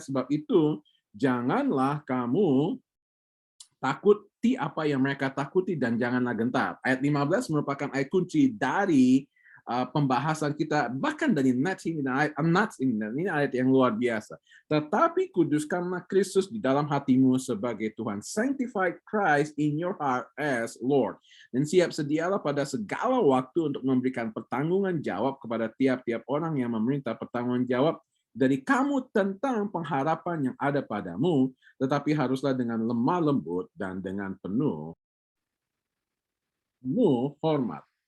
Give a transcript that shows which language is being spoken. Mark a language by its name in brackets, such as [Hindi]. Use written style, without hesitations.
[Indonesian] Sebab itu, janganlah kamu takuti apa yang mereka takuti dan janganlah gentar. Ayat 15 merupakan ayat kunci dari pembahasan kita, bahkan dari Nats ini, ini ayat yang luar biasa. Tetapi kuduskanlah Kristus di dalam hatimu sebagai Tuhan. [English] Sanctify Christ in your heart as Lord. [Indonesian] Dan siap sedialah pada segala waktu untuk memberikan pertanggungan jawab kepada tiap-tiap orang yang meminta pertanggungan jawab dari kamu tentang pengharapan yang ada padamu, tetapi haruslah dengan lemah lembut dan dengan penuh hormat.